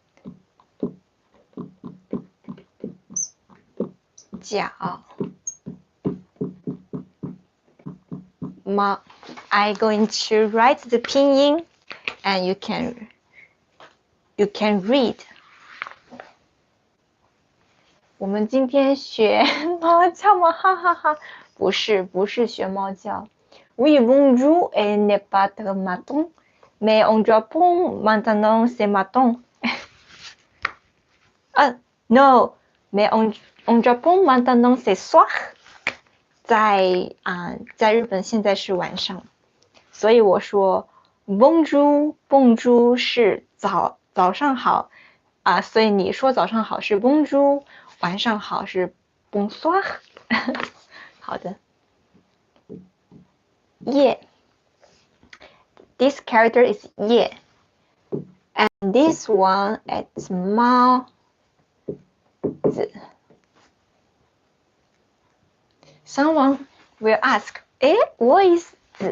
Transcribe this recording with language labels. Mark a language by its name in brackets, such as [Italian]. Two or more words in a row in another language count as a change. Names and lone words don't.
[English] 脚猫 I'm going to write the pinyin and you can read. [Chinese] 我们今天学猫叫吗？哈哈哈，不是学猫叫。 [French] Oui, bonjour et n'est pas de matin, mais on Japon maintenant c'est matin. No, mais on Japon maintenant c'est soir. [Chinese] 在日本现在是晚上，所以我说 bonjour 是早上好所以你说早上好是 bonjour， 晚上好是 bonsoir 。好的。 [English] 夜 This character is 夜 and this one is 猫子。Someone will ask, what is 子?